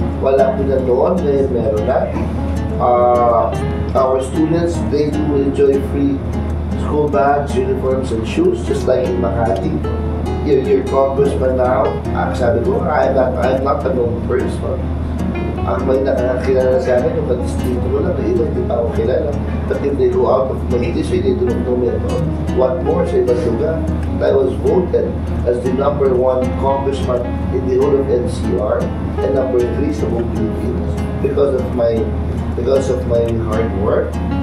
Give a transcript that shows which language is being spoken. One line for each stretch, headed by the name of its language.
Filipino: Wala po na noon, ngayon meron na.
English: Our students, they do enjoy free school bags, uniforms, and shoes, just like in Makati. Your congressman now,
Filipino: sabi ko,
English: I'm not a known person.
Filipino: Ang may nakakilala sa akin, yung distrito ko lang, ilang di pa ako kilala.
English: But if they go out of my district, they don't know me at all. What more
Filipino: sa ibang lugar?
English: I was voted as the number one congressman in the whole of NCR and number 3
Filipino: sa buong Pilipinas
English: because of my hard work.